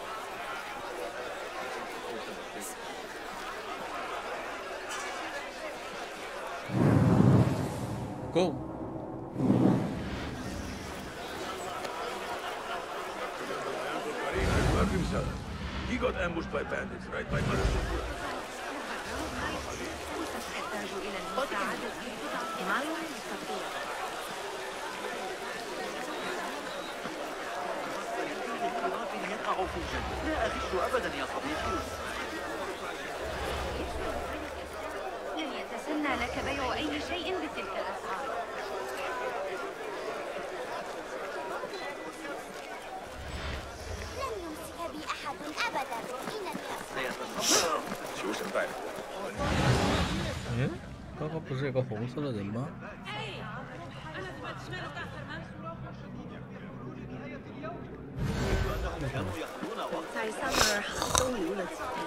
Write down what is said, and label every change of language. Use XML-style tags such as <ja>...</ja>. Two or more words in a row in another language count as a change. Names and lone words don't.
<en>Go. He got ambushed by bandits right by my...</en> <ar>لا أغش أبدا يا صديقي. لن يتسنى لك بيع أي شيء بتلك الأسعار. لن يمسك بي أحد أبدا. إنني</ar> <zh>刚刚不是有个红色的人吗？在上面都留了几天。</zh>